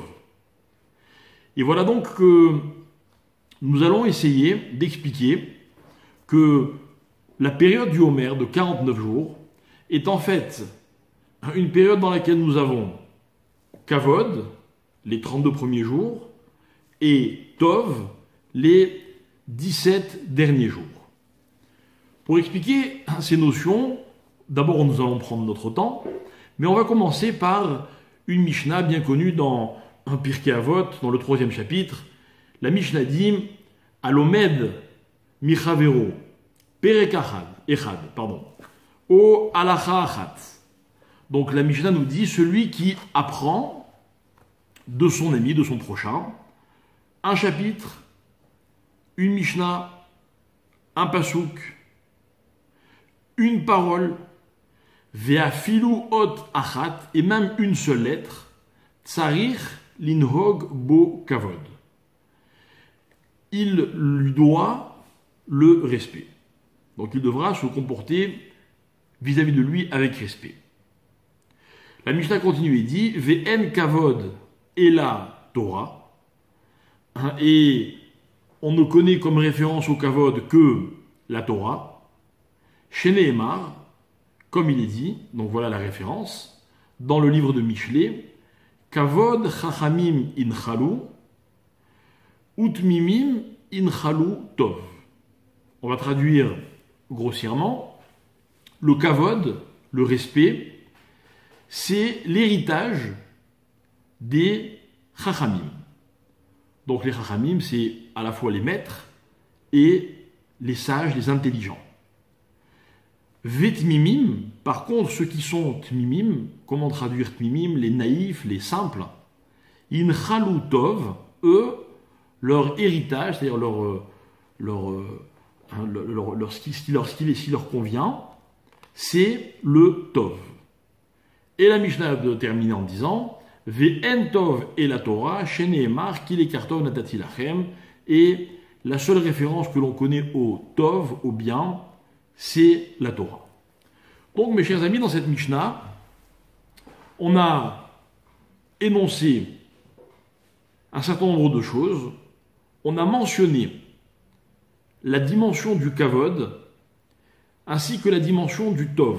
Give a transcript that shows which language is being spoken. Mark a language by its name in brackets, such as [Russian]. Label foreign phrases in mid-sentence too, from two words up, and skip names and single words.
[French] Et voilà donc que nous allons essayer d'expliquer que la période du Homer de 49 jours est en fait une période dans laquelle nous avons Kavod, les 32 premiers jours, et Tov, les 17 derniers jours. Pour expliquer ces notions, d'abord nous allons prendre notre temps, mais on va commencer par une Mishnah bien connue dans un Pirkei Avot, dans le 3e chapitre. La Mishnah dit « [Hebrew] הלומד מחבירו פרק אחד, או הלכה אחת ». [French] Donc la Mishnah nous dit « Celui qui apprend de son ami, de son prochain, un chapitre, une Mishnah, un pasuk, une parole, [Hebrew] ואפילו אות אחת, [French] et même une seule lettre, [Hebrew] צריך לנהוג בו כבוד. [French] Il lui doit le respect. Donc il devra se comporter vis-à-vis de lui avec respect. La Mishnah continue et dit [Hebrew] ואין כבוד [French] et la Torah. Et on ne connaît comme référence au kavod que la Torah. Sheneemar, comme il est dit, donc voilà la référence, dans le livre de Mishlé, [Hebrew] כבוד חכמים ינחלו ותמימים ינחלו טוב. [French] On va traduire grossièrement, le kavod, le respect, c'est l'héritage des chachamim. Donc les chachamim, c'est à la fois les maîtres et les sages, les intelligents. Vetmimim, par contre, ceux qui sont tmimim, comment traduire tmimim, les naïfs, les simples, [Hebrew] ינחלו טוב, [French] eux, leur héritage, c'est-à-dire ce qui leur convient, c'est le tov. Et la Mishnah a terminé en disant [Hebrew] ואין טוב [French] et la Torah, [Hebrew] שנאמר כי לקח טוב נתתי לכם, [French] et la seule référence que l'on connaît au tov, au bien, c'est la Torah. Donc, mes chers amis, dans cette Mishnah, on a énoncé un certain nombre de choses. On a mentionné la dimension du kavod ainsi que la dimension du tov.